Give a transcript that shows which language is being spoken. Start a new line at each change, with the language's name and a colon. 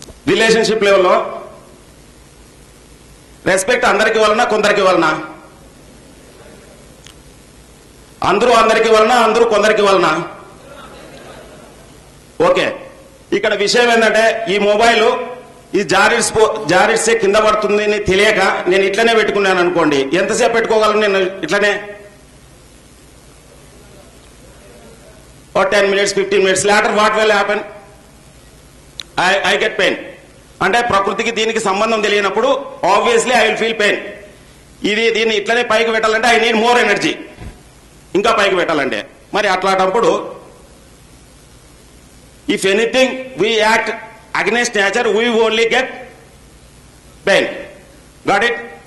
Telugu: Relationship లెవెల్లో respect అందరికి వలన కొందరికి వలన, అందరూ అందరికి వలన అందరూ కొందరికి వలన. ఓకే, ఇక్కడ విషయం ఏంటంటే ఈ మొబైల్ ఈ జారిట్సే కింద పడుతుంది అని తెలియక నేను ఇట్లనే పెట్టుకున్నాను అనుకోండి, ఎంతసేపు పెట్టుకోగలను నేను ఇట్లనే?
English: 10 minutes 15 minutes later what will happen? I get pain.
Telugu: అంటే ప్రకృతికి దీనికి సంబంధం తెలియనప్పుడు
English: Obviously I will feel pain.
Telugu: దీన్ని ఇట్లనే పైకి పెట్టాలంటే
English: I need more energy,
Telugu: ఇంకా పైకి పెట్టాలంటే. మరి అట్లాంటప్పుడు
English: If anything we act against nature we only get pain. Got it?